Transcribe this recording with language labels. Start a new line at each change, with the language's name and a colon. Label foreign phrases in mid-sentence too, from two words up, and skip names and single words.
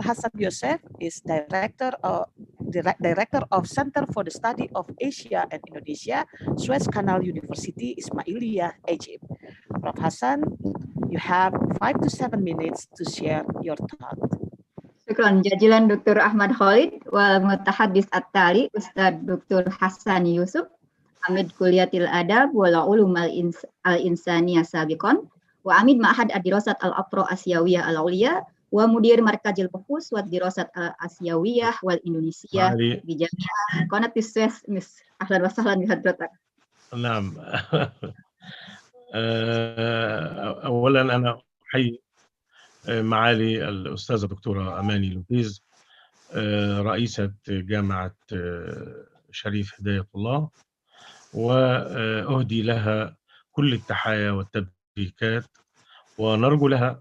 English: Hassan Yosef is Director of Center for the Study of Asia and Indonesia, Suez Canal University, Ismailia, Egypt. Prof. Hassan, you have 5 to 7 minutes to share your thought.
Arabic: شكرا جزيلا Dr. Ahmad Khalid والمتحدث التالي Ustaz Dr. Hassan Yusuf, عميد كلية الآداب والعلوم الإنسانية سابقا وعميد معهد الدراسات الأفروآسيوية العليا ومدير مركز البحوث والدراسات الآسيوية والإندونيسية بجامعة قناة السويس. Miss أهلا وسهلا بحضرتك. نعم. أولا أنا أحيي معالي الأستاذة دكتورة أماني لوبيز، رئيسة جامعة شريف هداية الله، وأهدي لها كل التحايا والتبريكات، ونرجو لها